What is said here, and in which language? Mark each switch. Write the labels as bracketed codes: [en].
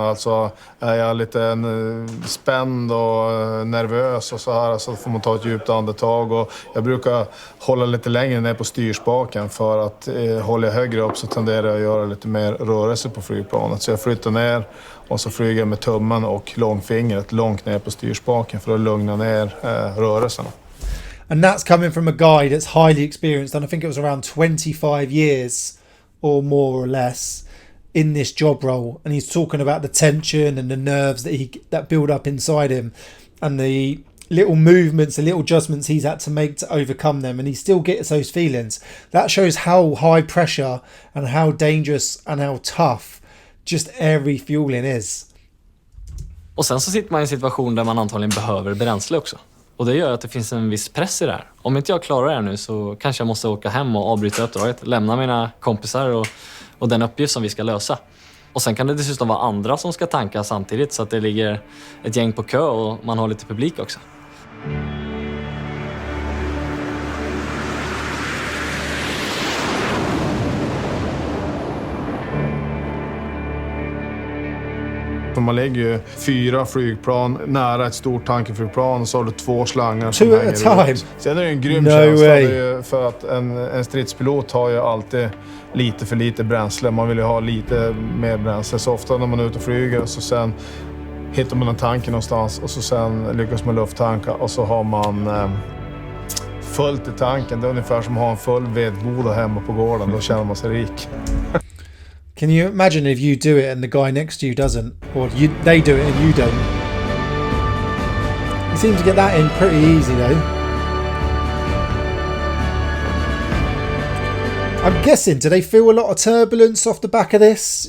[sv] Alltså, är jag lite spänd och nervös och så här, så får man ta ett djupt andetag. Och jag brukar hålla lite längre ner på styrspaken, för att håller jag högre upp så tenderar jag att göra lite mer rörelse på flygplanet. Så jag flyttar ner och så flyger jag med tummen och långfingret långt ner på styrspaken för att lugna ner rörelserna. [en] And that's coming from a guy that's highly experienced, and I think it was around 25 years or more or less in this job role, and he's talking about the tension and the nerves that build up inside him, and the little movements, the little adjustments he's had to make to overcome them, and he still gets those feelings. That shows how high pressure and how dangerous and how tough just air refueling is. [sv] Och sen så sitter man i en situation där man antagligen behöver bränsle också. Och det gör att det finns en viss press i det här. Om inte jag klarar det här nu så kanske jag måste åka hem och avbryta uppdraget, lämna mina kompisar och den uppgift som vi ska lösa. Och sen kan det dessutom vara andra som ska tanka samtidigt, så att det ligger ett gäng på kö och man har lite publik också. Man lägger ju 4 flygplan nära ett stort tankeflygplan, och så har du 2 slangar som hänger ut. Sen är det en grym känsla, för att en stridspilot har ju alltid lite för lite bränsle. Man vill ju ha lite mer bränsle. Så ofta när man är ute och flyger, och så sen hittar man en tank någonstans, och så sen lyckas man lufttanka, och så har man fullt i tanken. Det är ungefär som att ha en full vedboda hemma på gården. Då känner man sig rik. [en] Can you imagine if you do it and the guy next to you doesn't, or they do it and you don't? You seem to get that in pretty easy though. I'm guessing, do they feel a lot of turbulence off the back of this?